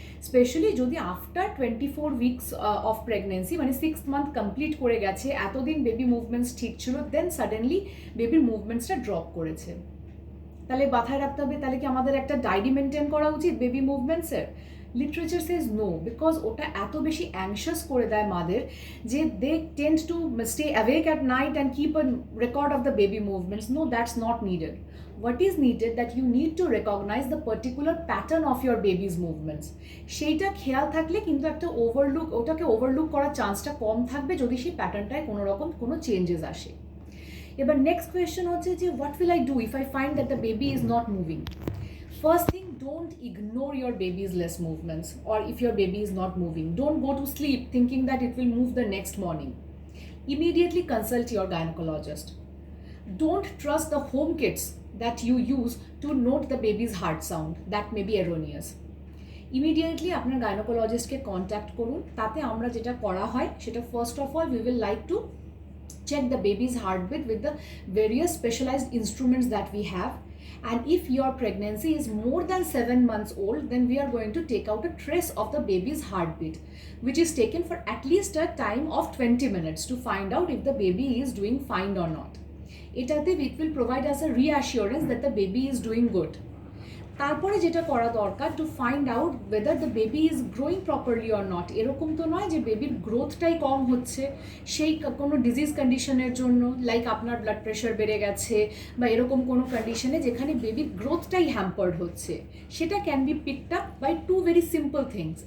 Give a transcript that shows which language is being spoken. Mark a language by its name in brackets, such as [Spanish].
[Bangla] Specially যদি after 24 weeks of pregnancy, মানে 6th month complete করে গেছে, এতদিন বেবি মুভমেন্টস ঠিক ছিল, দেন সাডেনলি বেবির মুভমেন্টসটা ড্রপ করেছে, তাহলে মাথায় রাখতে হবে তাহলে কি আমাদের একটা ডায়েরি মেনটেন করা উচিত baby মুভমেন্টসের? [English] literature says no, because [Bangla] ওটা এত বেশি অ্যাংশাস করে দেয় মাদের যে [English] They tend to stay awake at night and keep a record of the baby movements. No, that's not needed. What is needed that you need to recognize the particular pattern of your baby's movements. [Bangla] সেইটা খেয়াল থাকলে কিন্তু একটা ওটাকে overlook করার চান্সটা কম থাকবে যদি সেই প্যাটার্নটায় কোনো রকম কোনো চেঞ্জেস আসে। এবার নেক্সট কোয়েশ্চেন হচ্ছে যে [English] What will I do if I find that the baby is not moving. First thing, don't ignore your baby's less movements, or if your baby is not moving, don't go to sleep thinking that it will move the next morning. Immediately consult your gynecologist. Don't trust the home kits that you use to note the baby's heart sound, that may be erroneous. [Bangla] Immediately আপনার গাইনোকোলজিস্টকে contact করুন। তাতে আমরা যেটা করা হয় সেটা [English] First of all we will like to check the baby's heartbeat with the various specialized instruments that we have, And if your pregnancy is more than 7 months old, then we are going to take out a trace of the baby's heartbeat, which is taken for at least a time of 20 minutes to find out if the baby is doing fine or not. It will provide us a reassurance that the baby is doing good. [Bangla] তারপরে যেটা করা দরকার [English] to find out whether the baby is growing properly or not, [Bangla] এরকম তো নয় যে বেবির গ্রোথটাই কম হচ্ছে সেই কোনো ডিজিজ কন্ডিশনের জন্য, লাইক আপনার ব্লাড প্রেশার বেড়ে গেছে বা এরকম কোনো কন্ডিশনে যেখানে বেবির গ্রোথটাই হ্যাম্পার্ড হচ্ছে, সেটা can be picked up by two very simple things.